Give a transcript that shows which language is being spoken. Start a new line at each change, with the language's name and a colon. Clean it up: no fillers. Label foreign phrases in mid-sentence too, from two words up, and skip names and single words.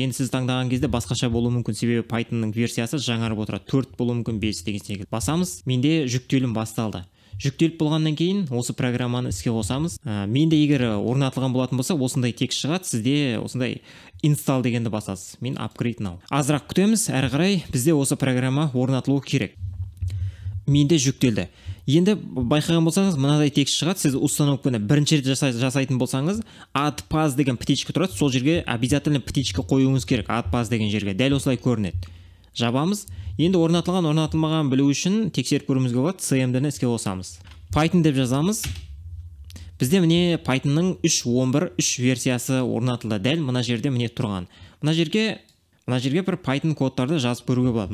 Kazakh: Енді сіз таңдаған кезде басқаша болуы мүмкін, себебі Pythonның версиясы жаңарып отырады. 4 болуы мүмкін, 5 деген секілді. Басамыз. Менде жүктелім басталды. Жүктеліп болғаннан кейін осы программаны іске қосамыз. Менде егер орнатылған болатын болса, осындай текст шығады, сізде осындай install дегенді басасыз.
English: Мен upgrade now.
Kazakh: Азырақ күтеміз, әрі қарай бізде осы программа орнатылуы керек. Менде жүктелді. Енді байқаған болсаңыз, мынадай текст шығады. Сіз установканы бірінші рет жасайтын болсаңыз,
English: add pass
Kazakh: деген птичка тұрады. Сол жерге обязательно птичка қоюыңыз керек.
English: Add pass
Kazakh: деген жерге. Дәл осылай көрінеді. Жабамыз. Енді орнатылған, орнатылмаған білу үшін тексеріп көруімізге болады. CMD-ні іске қосамыз. Python деп жазамыз. Бізде міне Pythonның 3.11.3 версиясы орнатылды. Дәл мына жерде міне тұрған. Мына жерге бір Python кодтарды жазып көруге болады.